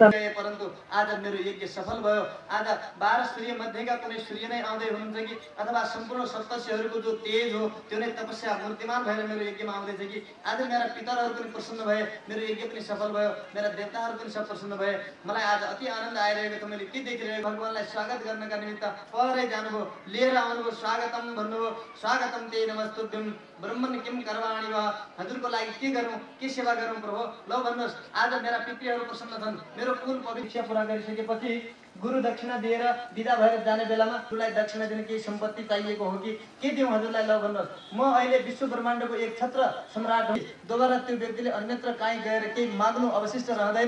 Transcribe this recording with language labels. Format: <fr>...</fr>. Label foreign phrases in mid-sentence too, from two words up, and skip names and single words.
<ne>परन्तु आज मेरो यज्ञ सफल भयो। आज 12 सूर्य मध्येका कुनै सूर्य नै आउँदै हुनुहुन्छ कि अथवा सम्पूर्ण सप्तर्षिहरूको जो तेज हो त्यो नै तपस्या मूर्तिमान भएर मेरो यज्ञमा आउँदैछ कि आज मेरा पितरहरू पनि प्रसन्न भए, मेरो यज्ञ पनि सफल भयो, मेरा देवताहरू पनि सब प्रसन्न भए। मलाई आज अति आनन्द आइरहेको छ। मैले के देखिरहेको भगवानलाई स्वागत गर्नका निमित्त परै जानुभयो, लिएर आउनुभयो, स्वागतम भन्नुभयो।</ne> <sa>स्वागतम ते नमस्तुभ्यम ब्रह्मन् किम करवाणी वा।</sa> <ne>हजुरको लागि के गरौँ, के सेवा गरौँ प्रभु, ल भन्नुहोस्। आज मेरा पितृहरू प्रसन्न छन्। मेरो कुल पवित्र पुरा गरिसकेपछि गुरु दक्षिणा दिएर विदा भएर जाने बेलामा गुरुलाई दक्षिणा दिने केही सम्पत्ति चाहिएको हो कि के दिउँ हजुरलाई, ल भन्नुहोस्। म अहिले विश्व ब्रह्माण्डको एक छत्र सम्राट हो। दोबारा त्यो व्यक्तिले अन्यत्र काहीँ गएर केही माग्नु अवशिष्ट रहँदैन।</ne>